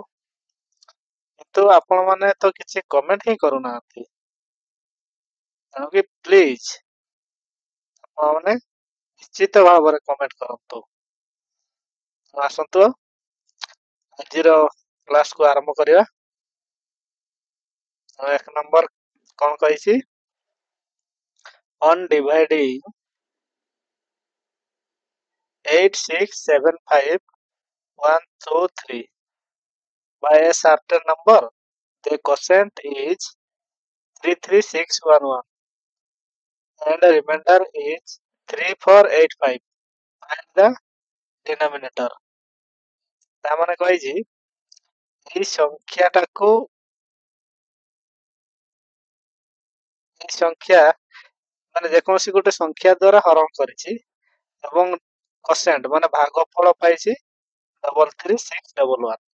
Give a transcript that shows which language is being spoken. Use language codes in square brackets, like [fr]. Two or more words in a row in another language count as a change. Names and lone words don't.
[or] କିନ୍ତୁ ଆପଣମାନେ ତ କିଛି କମେଣ୍ଟ ହିଁ କରୁନାହାନ୍ତି, ତେଣୁକି ପ୍ଲିଜ ଆପଣମାନେ ନିଶ୍ଚିତ ଭାବରେ କମେଣ୍ଟ କରନ୍ତୁ। ଆସନ୍ତୁ ଆଜିର କ୍ଲାସକୁ ଆରମ୍ଭ କରିବା। 1 ନମ୍ବର କ'ଣ କହିଛି? [en] On dividing 8, 6, 7, 5, 1, 2, 3 by a certain number, the quotient is 3, 3, 6, 1, 1 and the remainder is 3, 4, 8, 5. Find the denominator. [or] ତା ମାନେ କହିଛି ଏଇ ସଂଖ୍ୟା ମାନେ ଯେକୌଣସି ଗୋଟେ ସଂଖ୍ୟା ଦ୍ୱାରା ହରଣ କରିଛି ଏବଂ କୋସେଣ୍ଟ ମାନେ ଭାଗଫଳ ପାଇଛି 33611।